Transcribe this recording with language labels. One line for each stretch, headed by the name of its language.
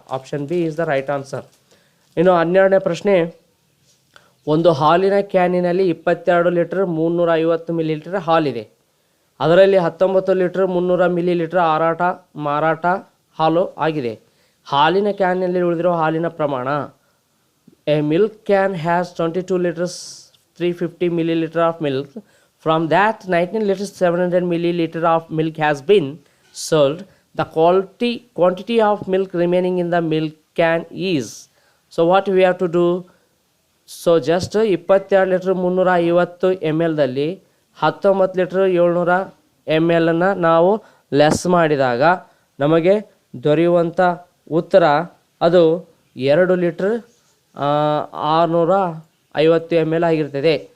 English: Option B is the right answer.
Kannada: ಇನ್ನು 12ನೇ ಪ್ರಶ್ನೆ, ಒಂದು ಹಾಲಿನ ಕ್ಯಾನಿನಲ್ಲಿ 22 ಲೀಟರ್ 350 ಮಿಲಿಲೀಟರ್ ಹಾಲಿದೆ. ಅದರಲ್ಲಿ 19 ಲೀಟರ್ 300 ಮಿಲಿಲೀಟರ್ ಮಾರಾಟ ಹಾಲು ಆಗಿದೆ. ಹಾಲಿನ ಕ್ಯಾನ್ನಲ್ಲಿ ಉಳಿದಿರೋ ಹಾಲಿನ ಪ್ರಮಾಣ.
English: A milk can has 22 litres 350 milliliter of milk. From that 19 liters 700 milliliter of milk has been sold. The quantity of milk remaining in the milk can is. So what we have to do? So just
Kannada: 22 litre 350 ml ದಲ್ಲಿ 19 litre 700 ml ಅನ್ನು ನಾವು less ಮಾಡಿದಾಗ ನಮಗೆ ದೊರೆಯುವಂಥ ಉತ್ತರ ಅದು 2 litre 650 ml ಆಗಿರ್ತದೆ.